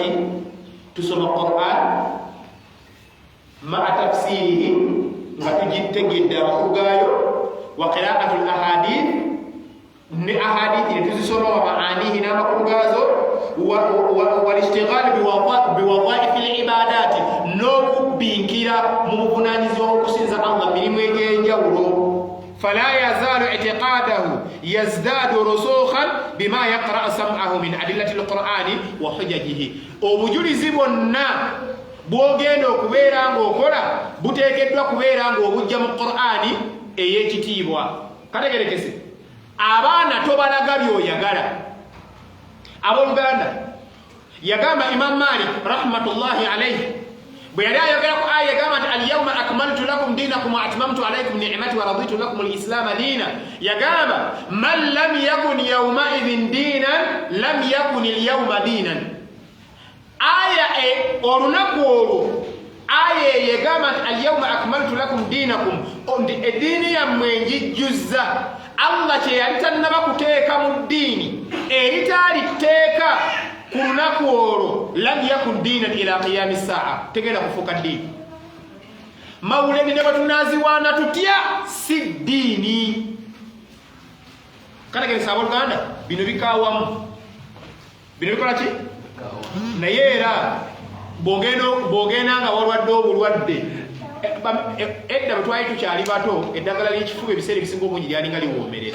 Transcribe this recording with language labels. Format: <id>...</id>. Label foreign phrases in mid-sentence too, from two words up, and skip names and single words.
<lg>Tusoma Qur'an</lg> <ar>مع تفسيره</ar> <lg>nga tugitegedde amakulu gaayo,</lg> <ar>وقراءة الأحاديث</ar> <lg>ne ahadithi ne tuzisoma</lg> <ar>ومعانيه</ar> <lg>n'amakulu gaazo,</lg> <ar>والاشتغال بوظائف العبادة,</ar> <lg>n'okubbinkira mu buvunaanyizibwa bw'okusinza Allah mirimu egy'enjawulo.</lg> <ar>فلا يزال اعتقاده يزداد رسوخا بما يقرأ سمعه من أدلة القرآن وحججه.</ar> <lg>obujulizi bwonna bw'ogenda okubeera ng'okola buteekeddwa kubeera ng'obujja mu Qur'ani ey'ekitiibwa. Kategerekese. Abaana tobalaga by'oyagala. Abooluganda yagamba Imam Malik</lg> <ar>رحمة الله عليه</ar> <lg>bwe yali ayogera ku aya yagamba nti</lg> <ar>اليوم أكملت لكم دينكم وأتممت عليكم نعمتي ورضيت لكم الإسلام دينا,</ar> <lg>yagamba</lg> <ar>من لم يكن يومئذ دينا لم يكن اليوم دينا.</ar> <lg>Aya olunaku olwo aya yagamba nti</lg> <ar>اليوم أكملت لكم دينكم,</ar> <lg>ndi eddiini yammwe njijjuzza. Allah kye yali tannaba kuteeka mu ddiini eritaaliteeka ku lunaku olwo</lg> <ar>لم يكن دينا إلى قيام الساعة,</ar> <lg>tegenda kufuuka ddiini. Mawulidi ne batunaziwaana tutya si ddiini. Kategeeza abooluganda bino bikaawamu, bino bikola ki? Naye era bw'ogenda nga walwadde obulwadde, edda bwe twali tukyali bato eddagala ly'ekifuba ebiseera ebisinga obungi lyalinga liwoomerera.</lg>